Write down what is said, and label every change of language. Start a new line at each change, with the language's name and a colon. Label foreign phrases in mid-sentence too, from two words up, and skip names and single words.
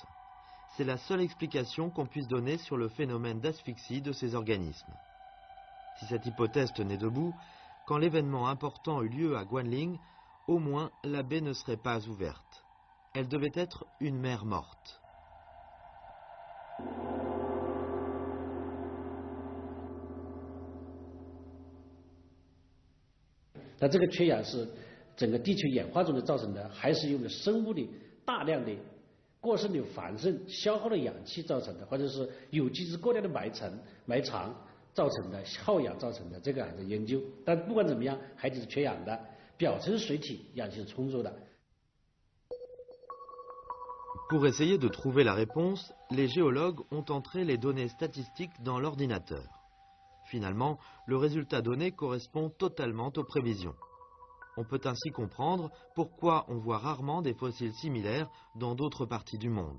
French: C'est la seule explication qu'on puisse donner sur le phénomène d'asphyxie de ces organismes. Si cette hypothèse tenait debout, quand l'événement important eut lieu à Guanling, au moins la baie ne serait pas ouverte. Elle devait être une mer morte.
Chinese: 那这个缺氧是整个地球演化中的造成的，还是用的生物的大量的过剩的繁盛消耗了氧气造成的，或者是有机质过量的埋藏造成的，耗氧造成的，这个还在研究。但不管怎么样，海底是缺氧的，表层水体氧气是充足的。
French: Pour essayer de trouver la réponse, les géologues ont entré les données statistiques dans l'ordinateur. Finalement, le résultat donné correspond totalement aux prévisions. On peut ainsi comprendre pourquoi on voit rarement des fossiles similaires dans d'autres parties du monde.